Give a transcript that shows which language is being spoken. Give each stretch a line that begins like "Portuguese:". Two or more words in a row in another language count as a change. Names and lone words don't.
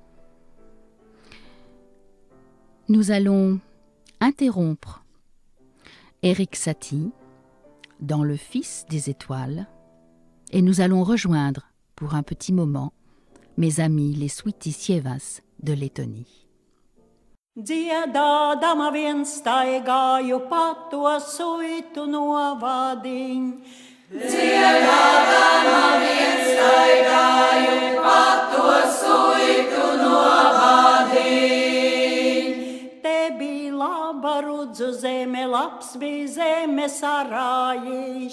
French: Nous allons interrompre Éric Satie dans Le Fils des étoiles et nous allons rejoindre pour un petit moment mes amis les Sweetusievas de Lettonie.
Latvian: Dziedādama vien staigāju pa to suitu novadiņ. Dziedādama vien staigāju pa to suitu novadiņ. Te bija laba rudzu zeme, labs bija zemes arājiš.